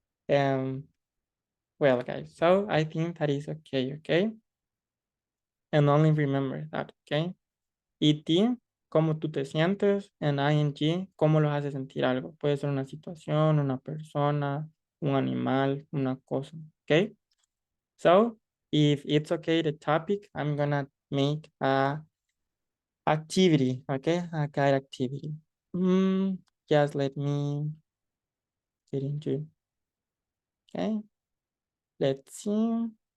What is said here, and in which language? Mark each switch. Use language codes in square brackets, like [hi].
[en] Well, guys, so I think that is okay, okay? And only remember that, okay? [es] Y ti, cómo tú te sientes, en ing, cómo los hace sentir algo. Puede ser una situación, una persona, un animal, una cosa, okay? [en] So, if it's okay, the topic, I'm gonna make a activity, okay? A guide activity. Just let me get into, okay? Let's see.